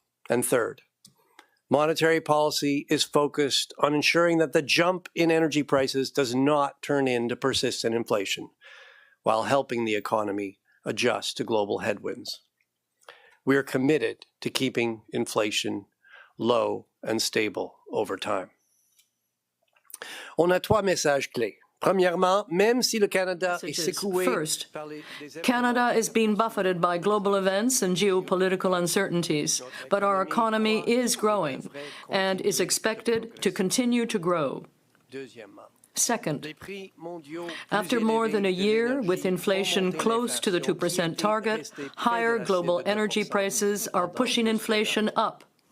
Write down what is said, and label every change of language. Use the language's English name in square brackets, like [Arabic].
[English] And third, monetary policy is focused on ensuring that the jump in energy prices does not turn into persistent inflation, while helping the economy adjust to global headwinds. We are committed to keeping inflation low and stable over time. [French] On a trois messages clés. Premièrement, même si le Canada est secoué. [English] First, Canada is being buffeted by global events and geopolitical uncertainties, but our economy is growing and is expected to continue to grow. Second, after more than a year with inflation close to the 2% target, higher global energy prices are pushing inflation up.